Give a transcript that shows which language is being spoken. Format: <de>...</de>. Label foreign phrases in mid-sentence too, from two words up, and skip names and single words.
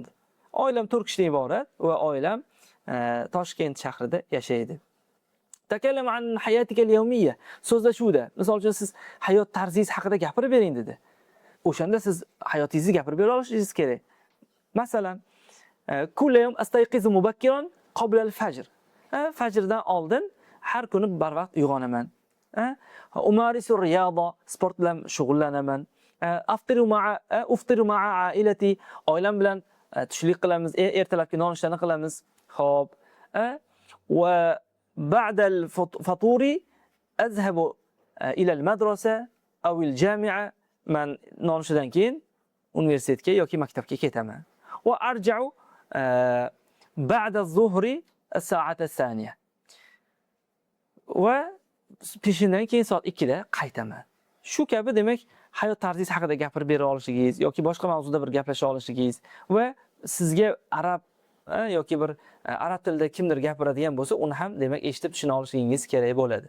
<uz>Oilam 4 kishidan iborat va oilam Toshkent shahrida yashaydi.</uz> <ar>تكلم عن حياتك اليومية.</ar> <uz>So'zlashuvda, misol uchun siz hayot tarzingiz haqida gapirib bering dedi. O'shanda siz hayotingizni gapirib bera olishingiz kerak. Masalan,</uz> <ar>كل يوم أستيقظ مبكرا قبل الفجر.</ar> <uz>Fajrdan oldin har kuni barvaqt uyg'onaman.</uz> <ar>أمارس الرياضة,</ar> <uz>sport bilan shug'ullanaman.</uz> <ar>أفطر مع عائلتي,</ar> <uz>oilam bilan tushlik qilamiz, ertalabki nonushtaani qilamiz. Xo'p.</uz> <ar>Va بعد الفطور أذهب إلى المدرسة أو الجامعة.</ar> <uz>Men nonushtadan keyin universitetga yoki maktabga ketaman.</uz> <ar>وأرجع بعد الظهر الساعة الثانية.</ar> <uz>Va peshindan keyin soat 2 da qaytaman. Shu kabi demak hayot tarzingiz haqida gapirib bera olishingiz yoki boshqa mavzuda bir gaplasha olishingiz va sizga arab yoki bir arab tilida kimdir gapiradigan bo'lsa, uni ham demak eshitib tushuna olishingiz kerak bo'ladi.</uz>